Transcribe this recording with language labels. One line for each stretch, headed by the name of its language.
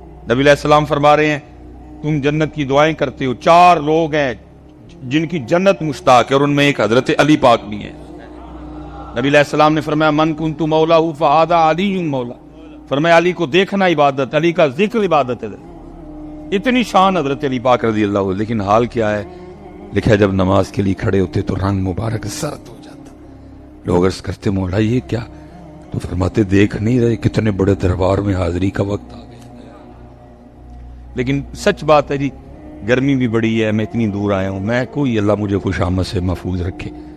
Urdu: نبی علیہ السلام فرما رہے ہیں تم جنت کی دعائیں کرتے ہو، 4 لوگ ہیں جن کی جنت مشتاق ہے، اور ان میں ایک حضرت علی پاک بھی ہیں. نبی علیہ السلام نے فرمایا
Arabic: من کنت مولا فہذا علی مولا.
Urdu: فرمایا علی کو دیکھنا عبادت، علی کا ذکر عبادت ہے. اتنی شان حضرت علی پاک رضی اللہ عنہ. لیکن حال کیا ہے؟ لکھا ہے جب نماز کے لیے کھڑے ہوتے تو رنگ مبارک سرد ہو جاتا. لوگ عرض کرتے مولا یہ کیا؟ تو فرماتے دیکھ نہیں رہے کتنے بڑے دربار میں حاضری کا وقت آ گیا. لیکن سچ بات ہے جی، گرمی بھی بڑی ہے، میں اتنی دور آیا ہوں، میں کوئی اللہ مجھے خوش آمد سے محفوظ رکھے.